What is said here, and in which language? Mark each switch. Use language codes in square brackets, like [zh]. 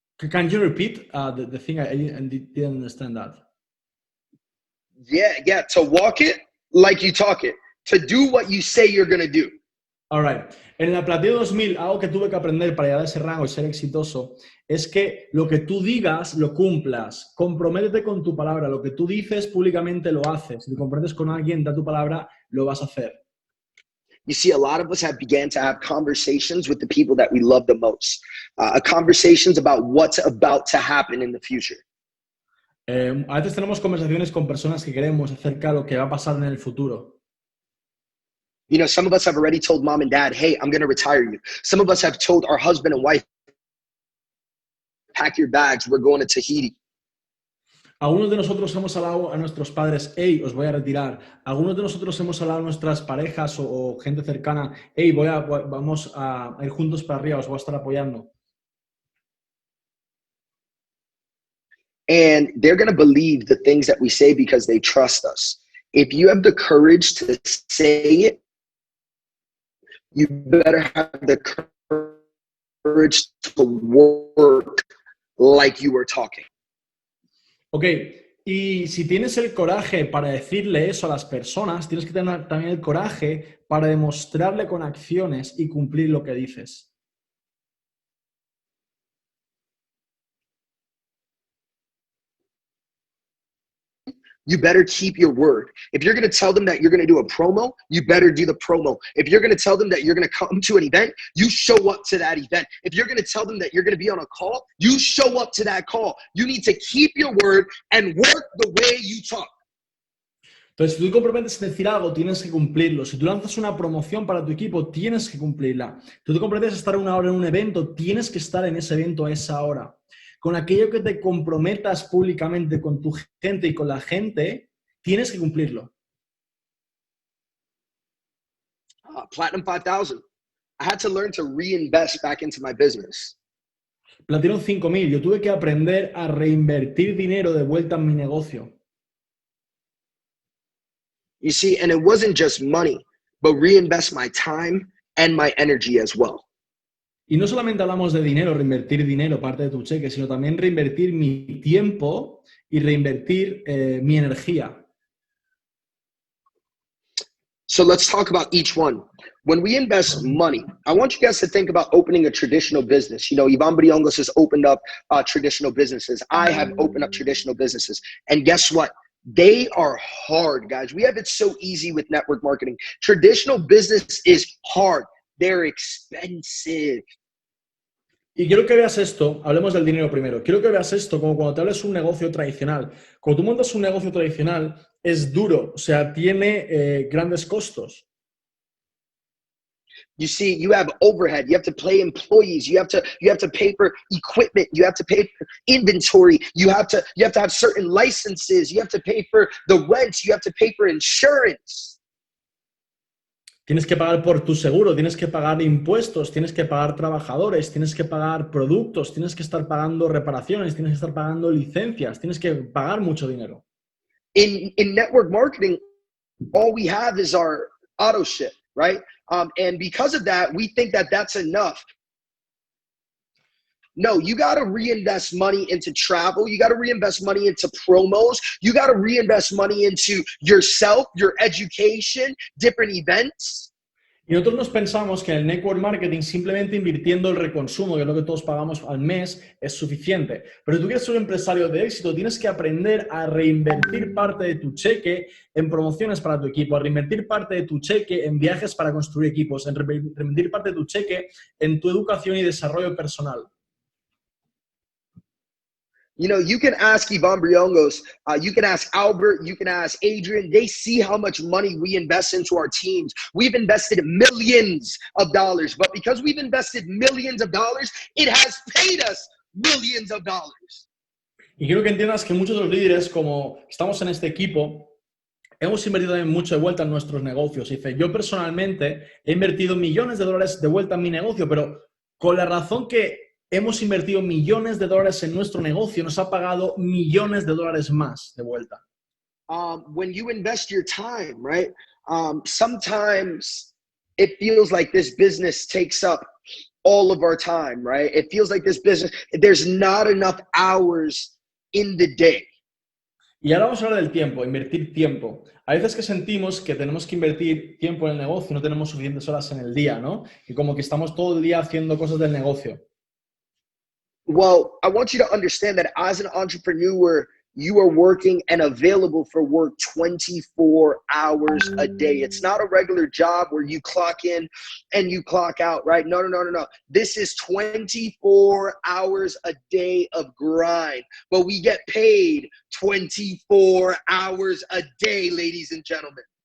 [en] Can you repeat the thing? I didn't understand that. Yeah, to walk it like you talk it. To do what you say you're going to do. All right. [es] En el Platino 2000, algo que tuve que aprender para llegar a ese rango y ser exitoso es que lo que tú digas, lo cumplas. Comprométete con tu palabra. Lo que tú dices públicamente lo haces. Si te comprometes con alguien, da tu palabra, lo vas a hacer. [en] You see, a lot of us began to have conversations with the people that we love the most. Conversations about what's about to happen in the future. [es] A veces tenemos conversaciones con personas que queremos acerca de lo que va a pasar en el futuro. [en] You know, some of us have already told mom and dad, hey, I'm going to retire you. Some of us have told our husband and wife, pack your bags, we're going to Tahiti. [es] Algunos de nosotros hemos hablado a nuestros padres, hey, os voy a retirar. Algunos de nosotros hemos hablado a nuestras parejas o gente cercana, hey, vamos a ir juntos para arriba, os voy a estar apoyando. [en] And they're going to believe the things that we say because they trust us. If you have the courage to say it, you better have the courage to work like you were talking. [es] Ok, y si tienes el coraje para decirle eso a las personas, tienes que tener también el coraje para demostrarle con acciones y cumplir lo que dices. [en] You better keep your word. If you're going to tell them that you're going to do a promo, you better do the promo. If you're going to tell them that you're going to come to an event, you show up to that event. If you're going to tell them that you're going to be on a call, you show up to that call. You need to keep your word and work the way you talk. [es] Entonces, si tú te comprometes en decir algo, tienes que cumplirlo. Si tú lanzas una promoción para tu equipo, tienes que cumplirla. Tú te comprometes a estar una hora en un evento, tienes que estar en ese evento a esa hora. Con aquello que te comprometas públicamente con tu gente y con la gente, tienes que cumplirlo. [en] Platinum 5000. I had to learn to reinvest back into my business. [es] Platino 5000. Yo tuve que aprender a reinvertir dinero de vuelta en mi negocio. [en] You see, and it wasn't just money, but reinvest my time and my energy as well. [es] Y no solamente hablamos de dinero, reinvertir dinero, parte de tu cheque, sino también reinvertir mi tiempo y reinvertir mi energía. [en] So let's talk about each one. When we invest money, I want you guys to think about opening a traditional business. You know, Ivan Briongos has opened up traditional businesses. I have opened up traditional businesses. And guess what? They are hard, guys. We have it so easy with network marketing. Traditional business is hard. They're expensive. [es] Y quiero que veas esto, hablemos del dinero primero, quiero que veas esto como cuando te hables un negocio tradicional. Cuando tú montas un negocio tradicional, es duro, o sea, tiene grandes costos. [en] You see, you have overhead, you have to pay employees, you have to pay for equipment, you have to pay for inventory, you have to have certain licenses, you have to pay for the rent, you have to pay for insurance. [es] Tienes que pagar por tu seguro, tienes que pagar impuestos, tienes que pagar trabajadores, tienes que pagar productos, tienes que estar pagando reparaciones, tienes que estar pagando licencias, tienes que pagar mucho dinero. [en] In network marketing, all we have is our auto ship, right? And because of that, we think that that's enough. No, you got to reinvest money into travel. You got to reinvest money into promos. You got to reinvest money into yourself, your education, different events. [es] Y nosotros nos pensamos que en el network marketing simplemente invirtiendo el reconsumo, que es lo que todos pagamos al mes, es suficiente. Pero si tú quieres ser un empresario de éxito, tienes que aprender a reinvertir parte de tu cheque en promociones para tu equipo, a reinvertir parte de tu cheque en viajes para construir equipos, en reinvertir parte de tu cheque en tu educación y desarrollo personal. [en] You know, you can ask Ivan Briongos, you can ask Albert, you can ask Adrian. They see how much money we invest into our teams. We've invested millions of dollars, but because we've invested millions of dollars, it has paid us millions of dollars. [es] Y quiero que entiendas que muchos de los líderes, como estamos en este equipo, hemos invertido también mucho de vuelta en nuestros negocios. Dice, yo personalmente he invertido millones de dólares de vuelta en mi negocio, pero con la razón que hemos invertido millones de dólares en nuestro negocio, nos ha pagado millones de dólares más de vuelta. [en] When you invest your time, right? Sometimes it feels like this business takes up all of our time, right? It feels like this business, there's not enough hours in the day. [es] Y ahora vamos a hablar del tiempo, invertir tiempo. A veces que sentimos que tenemos que invertir tiempo en el negocio y no tenemos suficientes horas en el día, ¿no? Y como que estamos todo el día haciendo cosas del negocio. [en] Well, I want you to understand that as an entrepreneur, you are working and available for work 24 hours a day. It's not a regular job where you clock in and you clock out, right? No. This is 24 hours a day of grind, but we get paid 24 hours a day, ladies and gentlemen.